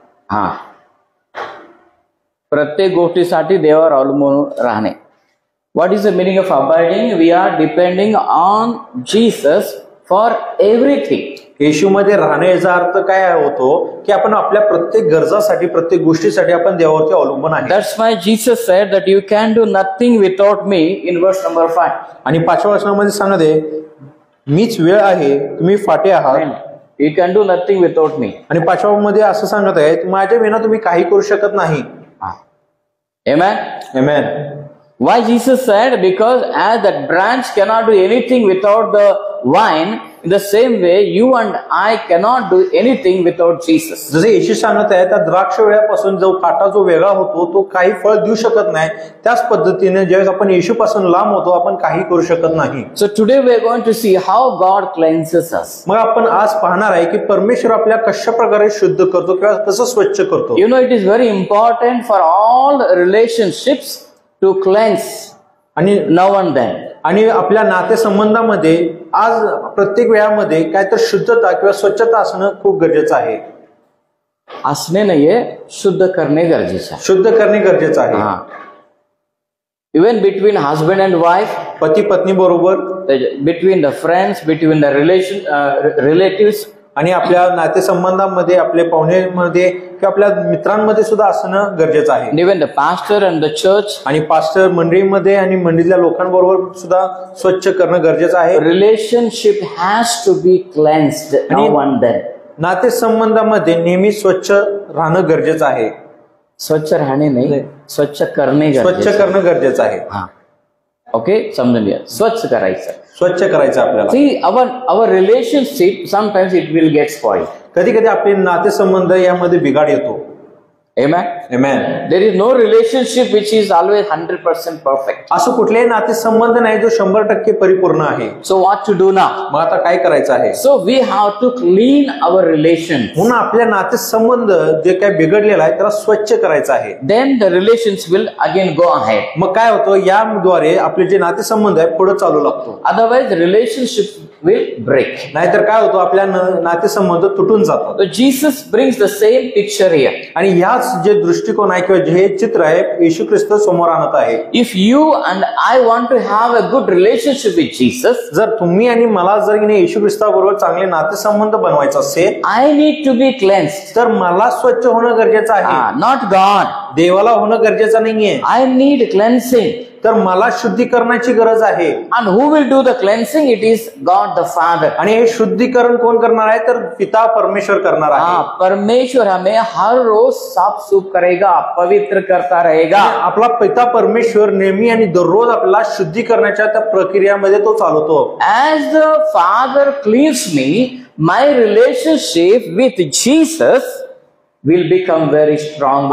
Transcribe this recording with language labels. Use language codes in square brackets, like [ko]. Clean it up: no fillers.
[mr] हा, प्रत्येक गोष्टीसाठी देवावर अवलंबून राहणे. [en] What is the meaning of abiding? We are depending on Jesus for everything. [mr] येशूमध्ये राहणे याचा अर्थ काय होतो की आपण आपल्या प्रत्येक गरजासाठी प्रत्येक गोष्टीसाठी आपण देवावरती अवलंबून आहे. [en] That's why Jesus said that you can do nothing without me in verse number 5. [mr] आणि 5व्या वचनामध्ये सांगत आहे मीच वेळ आहे, तुम्ही फाटे आहात. [en] You can do nothing without me. [mr] आणि 5व्या मध्ये असं सांगत आहे माझ्या विना तुम्ही काही करू शकत नाही. [en] Amen. Amen. Why Jesus said? Because as that branch cannot do anything without the vine, in the same way you and I cannot do anything without Jesus. [mr] जसे येशू सांगत आहे त्या द्राक्ष वेळापासून जो फाटा जो वेगळा होतो तो काही फळ देऊ शकत नाही, त्याच पद्धतीने ज्यावेळेस आपण येशूपासून लांब होतो आपण काही करू शकत नाही. [en] So today we are going to see how God cleanses us. [mr] मग आपण आज पाहणार आहे की परमेश्वर आपल्या कशा प्रकारे शुद्ध करतो किंवा कसं स्वच्छ करतो. [en] You know, it is very important for all relationships to cleanse [mr] आणि [en] now and then. [mr] आणि आपल्या नातेसंबंधामध्ये आज प्रत्येक वेळामध्ये काय तर शुद्धता किंवा स्वच्छता असणं खूप गरजेचं आहे. असणे नाहीये, शुद्ध करणे गरजेचं आहे. शुद्ध करणे गरजेचं आहे. [en] even between husband and wife, [mr] पती पत्नी बरोबर, [en] between the friends, between the relatives, [mr] आणि आपल्या नातेसंबंधामध्ये आपल्या पाहुण्यांमध्ये किंवा आपल्या मित्रांमध्ये सुद्धा असणं गरजेचं आहे. [en] even the pastor and the church, [mr] आणि पास्टर मंडळीमध्ये आणि मंडळीतल्या लोकांबरोबर सुद्धा स्वच्छ करणं गरजेचं आहे. [en] Relationship has to be cleansed now and then. [mr] नातेसंबंधामध्ये नेहमी स्वच्छ राहणं गरजेचं आहे. स्वच्छ राहणे नाही, स्वच्छ करणे, स्वच्छ करणं गरजेचं आहे. ओके, समजून घ्या. स्वच्छ करायचं, स्वच्छ करायचं आपल्याला. [en] See, our relationship sometimes it will get spoiled. [mr] कधी कधी आपले नातेसंबंध यामध्ये बिघाड येतो. [en] Amen. Amen. There is no relationship which is always 100% perfect. [mr] असं कुठलेही नातेसंबंध नाही जो 100% परिपूर्ण आहे. [en] So what to do now? [mr] मग आता काय करायचं आहे? [en] So we have to clean our relations. [mr] म्हणून आपल्या नातेसंबंध जे काय बिघडलेला आहे त्याला स्वच्छ करायचं आहे. [en] Then the relations will again go ahead. [mr] मग काय होतं, याद्वारे आपले जे नातेसंबंध आहे पुढे चालू लागतो. [en] Otherwise the relationship will break. [mr] नाहीतर काय होतं, आपल्या नातेसंबंध तुटून जातात. [en] So Jesus brings the same picture here. [mr] आणि ह्याच जे दृष्टिकोन आहे किंवा जे चित्र आहे येशू ख्रिस्त समोर आणत आहे. [en] If you and I want to have a good relationship with Jesus, [mr] जर तुम्ही आणि मला जर येशू ख्रिस्ताबरोबर चांगले नातेसंबंध बनवायचे असेल, [en] I need to be cleansed. [mr] तर मला स्वच्छ होणं गरजेचं आहे. [en] Not God. [mr] देवाला होणं गरजेचं नाहीये. [en] I need cleansing. [mr] तर मला शुद्धीकरणाची गरज आहे. [en] And who will do the cleansing? It is God the Father. [mr] आणि हे शुद्धीकरण कोण करणार आहे, तर पिता परमेश्वर करणार आहे. [hi] परमेश्वर हमें हर रोज साफ सूफ करेगा, पवित्र करता रहेगा. [mr] आपला पिता परमेश्वर नेहमी आणि दररोज आपल्याला शुद्धीकरणाच्या त्या प्रक्रियामध्ये तो चालवतो. [en] As the Father cleans me, my relationship with Jesus will become very strong.